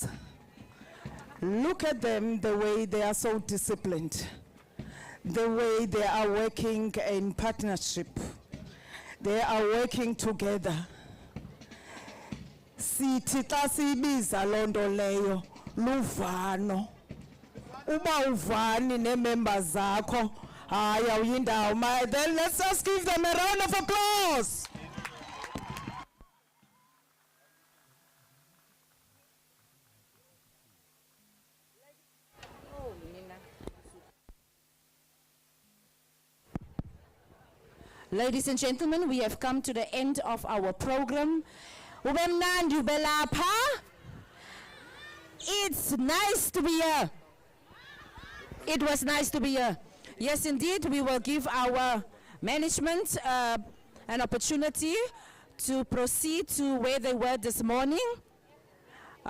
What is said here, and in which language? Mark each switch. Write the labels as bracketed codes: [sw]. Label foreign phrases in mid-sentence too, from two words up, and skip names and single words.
[en] Look at them, the way they are so disciplined, the way they are working in partnership. They are working together. [xh] Sithi xa sibiza loo nto leyo luvano. Uba uvani nee-members zakho, hayi awuyindawo. [en] Then let's just give them a round of applause. Ladies and gentlemen, we have come to the end of our program. [xh] Ube mnandi ube lapha. [en] It's nice to be here. It was nice to be here. Yes, indeed, we will give our management an opportunity to proceed to where they were this morning.